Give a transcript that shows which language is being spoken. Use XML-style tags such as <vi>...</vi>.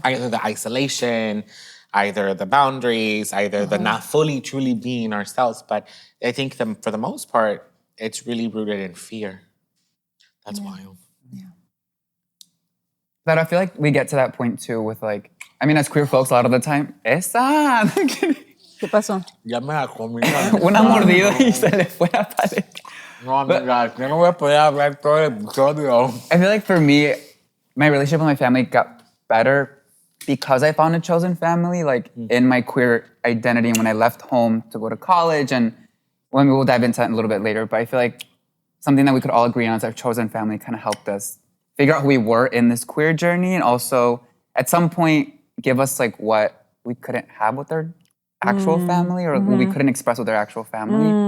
<en>Either the isolation, either the boundaries, either the not fully, truly being ourselves. But I think for the most part, it's really rooted in fear. That's wild. but I feel like we get to that point too with like, I mean, as queer folks, a lot of the time, esa.</en> <es>¿Qué pasó? Ya me la comí. Una mordida y se le fue la paleta. No, amiga, yo no voy a poder hablar todo el episodio.</es> <en>I feel like for me, my relationship with my family got better because I found a chosen family, like in my queer identity and when I left home to go to college. And when we'll dive into that a little bit later, but I feel like something that we could all agree on is our chosen family kind of helped us figure out who we were in this queer journey, and also at some point give us like what we couldn't have with our actual family, or what we couldn't express with our actual family.</en>